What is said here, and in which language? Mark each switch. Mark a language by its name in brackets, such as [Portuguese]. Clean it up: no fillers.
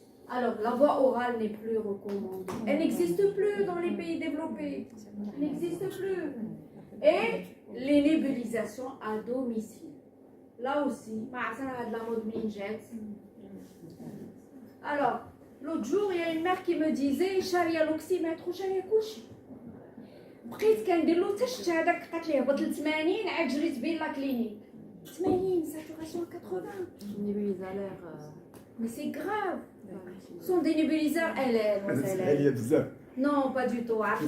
[French] Alors, la voie orale n'est plus recommandée. Elle n'existe plus dans les pays développés. Elle n'existe plus. Et les nébulisations à domicile. Là aussi, de la mode minjet. Alors, l'autre jour, il y a une mère qui me disait Charia l'oxymètre ou charia couche. [Arabic] بقيت كندير له تشت هذاك قالت لي هبط ل 80 عاد جريت بين لا كلينيك 80 saturation 80. [French] Mais c'est grave. Ce sont des nébuliseurs LN. Non, pas du tout.